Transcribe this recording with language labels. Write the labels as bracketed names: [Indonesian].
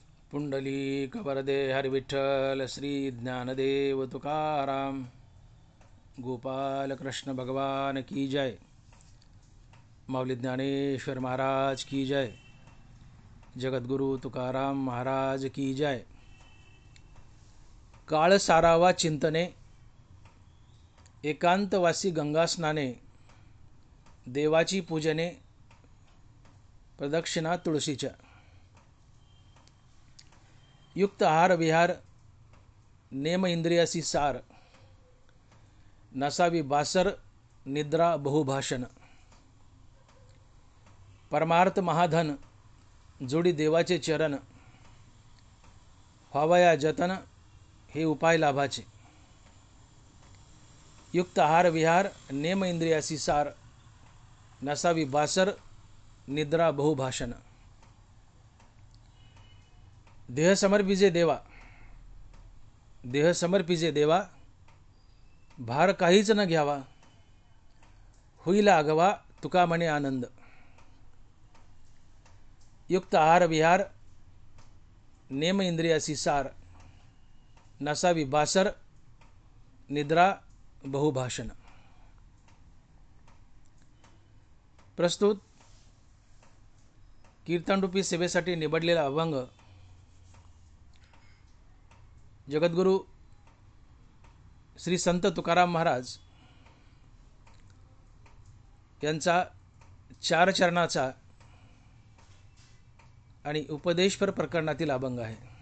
[Hindi] पुंडलिक वरदे हरिविठ्ठल श्री ज्ञानदेव तुकाराम गोपाल कृष्ण भगवान की जय। माऊली ज्ञानेश्वर महाराज की जय। जगद्गुरु तुकाराम महाराज की जय। [Marathi] काळ सारावा चिंतने, एकांतवासी गंगास्नाने, देवाची पूजने, प्रदक्षिणा तुळशीच्या। युक्त आहार विहार, नेम इंद्रियासी सार, नसावी बासर, निद्रा बहुभाषण। परमार्थ महाधन, जोडी देवाचे चरण, व्हावया जतन, हे उपाय लाभाचे। युक्त आहार विहार, नेम इंद्रियासी सार, नसावी बासर, निद्रा बहुभाषण। देह समर्पिजे देवा, देह समर्पिजे देवा, भार काहीच न घ्यावा, होईल आगवा तुका म्हणे आनंद। युक्त आहार विहार, नेम इंद्रियासी सार, नसावी बासर, निद्रा बहुभाषण। प्रस्तुत कीर्तनरूपी सेवेसाठी निवडलेला अभंग जगद्गुरु श्री संत तुकाराम महाराज यांचा 4 चरणाचा आणि उपदेशपर प्रकरणातील अभंग आहे।